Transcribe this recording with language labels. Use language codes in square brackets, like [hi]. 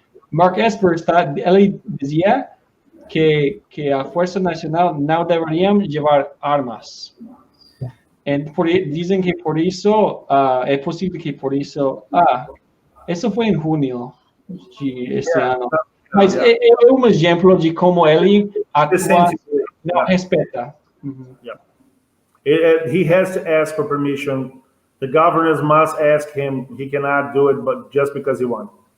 [es] Mark Esper él decía que la Fuerza Nacional no deberían llevar armas. Dicen que por eso, es posible que por eso, eso fue en junio de este año. [pt] Mas é um exemplo de como ele atua, não respeita. [en] Yeah. He has to ask for permission. The governors must ask him. He cannot do it, but just because he wants.